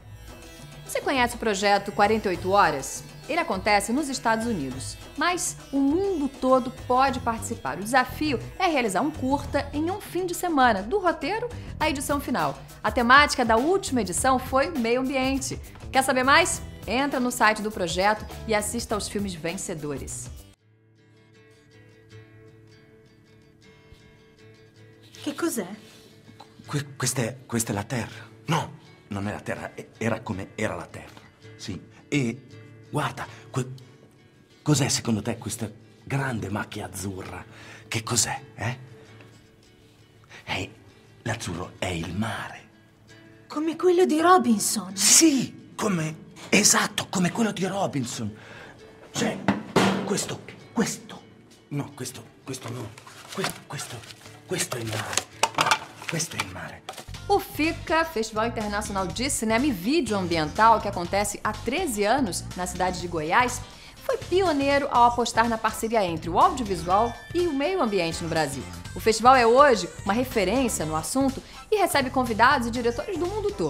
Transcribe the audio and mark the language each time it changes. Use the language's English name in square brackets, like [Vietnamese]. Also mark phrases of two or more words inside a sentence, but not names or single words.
[Portuguese] Você conhece o projeto 48 Horas? Ele acontece nos Estados Unidos, mas o mundo todo pode participar. O desafio é realizar um curta em um fim de semana, do roteiro à edição final. A temática da última edição foi meio ambiente. Quer saber mais? Entra no site do projeto e assista aos filmes vencedores. [Italian] Che cos'è? Questa è la Terra. No, non è la Terra, era come era la Terra. Sì, e guarda, cos'è secondo te questa grande macchia azzurra? Che cos'è, l'azzurro è il mare. Come quello di Robinson. Sì, esatto, come quello di Robinson. Cioè, questo no, questo no, questo è il mare. Questo è il mare. [Portuguese] O FICA, Festival Internacional de Cinema e Vídeo Ambiental, que acontece há 13 anos na cidade de Goiás, foi pioneiro ao apostar na parceria entre o audiovisual e o meio ambiente no Brasil. O festival é hoje uma referência no assunto e recebe convidados e diretores do mundo todo.